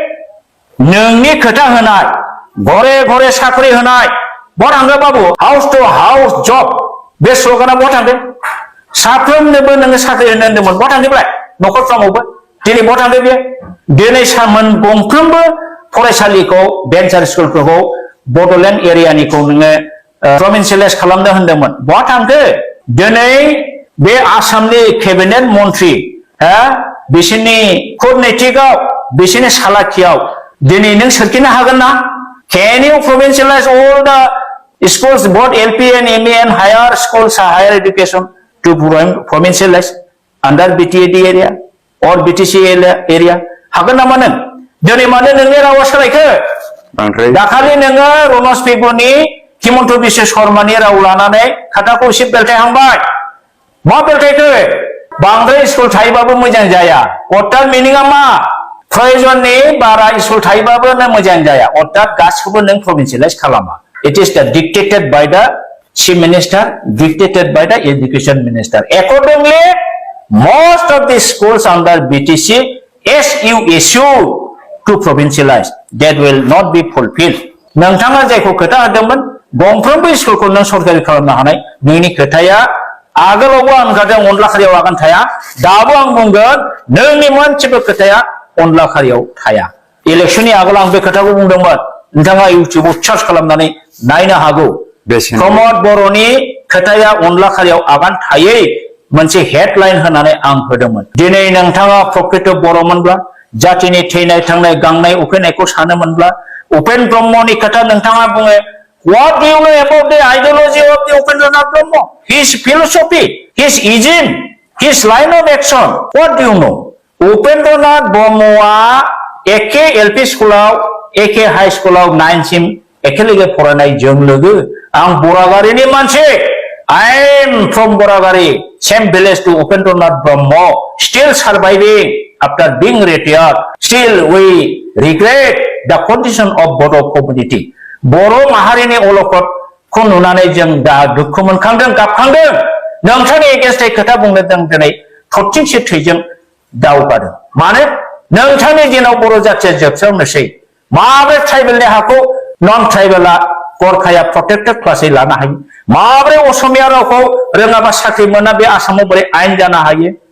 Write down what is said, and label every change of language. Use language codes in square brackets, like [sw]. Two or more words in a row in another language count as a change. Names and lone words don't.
[brx] नोंनि खोथा होनाय घरे साख्रि होनाय बहा थांदों बाबु [en] house to house [brx] जब बे स्लगाना बहा थांदों साफ्रोमनोबो नोङो साख्रि होनो होनदोंमोन बहा थांदोंलाय न'खरफ्रामावबो दिनै बहा थांदो बे दिनै सामोन गंफ्रोमबो फरायसालिखौ भेन्सार स्कुलफोरखौ बड'लेण्ड एरियानिखौ नोङो प्रभिन्सियेलाइज खालामनो होनदोंमोन बहा थांखो दिनै बे आसामनि केबिनेट मन्त्रि बिसोरनि कुटनैतिकआव बिसोरनि सालाखियाव दिनै नों सोरखिनो हागोन [en] ना Can you provincialize all the schools both LP and ME and higher schools higher education to provincialize under BTAD area or BTC area [brx] हागोन नामा नों दिनै मानो नोंनि रावा सोलायखो दाखालि नोङो रनज पेगुनि हिमन्त बिश्व शर्मानि राव लानानै खोथाखौ एसे बेलथायहांबाय मा बेलथायखो बांद्राय स्कुल थायोबाबो मोजां जाया अर्थात मिनिङा मा प्रयोजननि बारा स्कुल थायोबाबो नों मोजां जाया अर्थात गासिखौबो नों प्रभिन्सियेलाइज खालामा इट [en] is the dictated by the chief minister dictated by the education minister accordingly most of the schools under BTC as you issue to provincialize that will not be fulfilled [brx] नोंथाङा जायखौ खोथा होदोंमोन गंफ्रोमबो स्कुलखौ नों सरकारि खालामनो हानाय नोंनि खोथाया आगोलावबो आं होनखादों अनला खारियाव आगान थाया दाबो आं बुंगोन नोंनि मोनसेबो खोथाया अनला खारियाव थाया इलेक्शननि आगोल आं बे खोथाखौ बुंदोंमोन नोंथाङा इउटिउबाव सार्च खालामनानै नायनो हागौ प्रमद बर'नि खोथाया अनला खारियाव आगान थायै मोनसे हेडलाइन होनानै आं होदोंमोन दिनै नोंथाङा प्रकृत बर'मोनब्ला जातिनि थैनाय थांनाय गांनाय उखैनायखौ सानोमोनब्ला उपेन ब्रह्मनि खोथा नोंथाङा बुङो [en] What do you know about the ideology of the Upendranath Brahma? His philosophy, his ism, his line of action. What do you know? [brx] Upendranath Brahma एके एलपी स्कुलाव एके हाई स्कुलाव 9 सिम एखेलगे फरायनाय जों लोगो आं बरागारिनि मानसि [en] I am from Boragari, same village to Upendranath Brahma, still surviving after being retired. Still we regret the condition of Bodo community. [brx] बर' माहारिनि अलखदखौ नुनानै जों दा दुखु मोनखांदों गाबखांदों नोंथांनि एगेन्स्टै खोथा बुंनो जों दिनै थरथिंसे थैजों दावगादों मानो नोंथांनि दिनाव बर' जाथिया जोबस्रांनोसै माब्रै ट्राइबेलनि हाखौ नन ट्राइबेला गरखाया प्रटेक्टेड क्लासै लानो हायो माब्रै असमिया रावखौ रोङाबा साख्रि मोना बे आसामाव बोरै आयेन जानो हायो